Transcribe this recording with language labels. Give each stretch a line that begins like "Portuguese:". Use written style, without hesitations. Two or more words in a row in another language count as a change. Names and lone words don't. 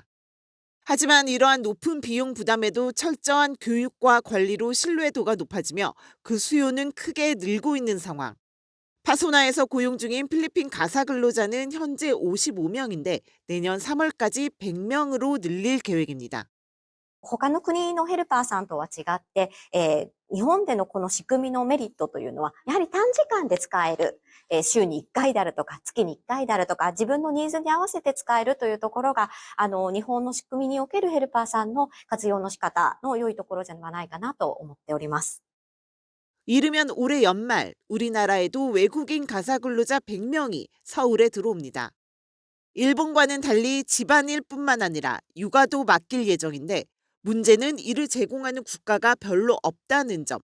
Korean: 하지만 이러한 높은 비용 부담에도 철저한 교육과 관리로 신뢰도가 높아지며 그 수요는 크게 늘고 있는 상황. 파소나에서 고용 중인 필리핀 가사 근로자는 현재 55명인데 내년 3월까지 100명으로 늘릴 계획입니다.
Japanese: 他の国のヘルパーさんとは違って、日本でのこの仕組みのメリットというのは、やはり短時間で使える、週に1回であるとか、月に1回であるとか、自分のニーズに合わせて使えるというところが、日本の仕組みにおけるヘルパーさんの活用の仕方の良いところじゃないかなと思っております。
Korean: 이르면 올해 연말 우리나라에도 외국인 가사 근로자 100명이 서울에 들어옵니다. 일본과는 달리 집안일뿐만 아니라 육아도 맡길 예정인데 문제는 이를 제공하는 국가가 별로 없다는 점.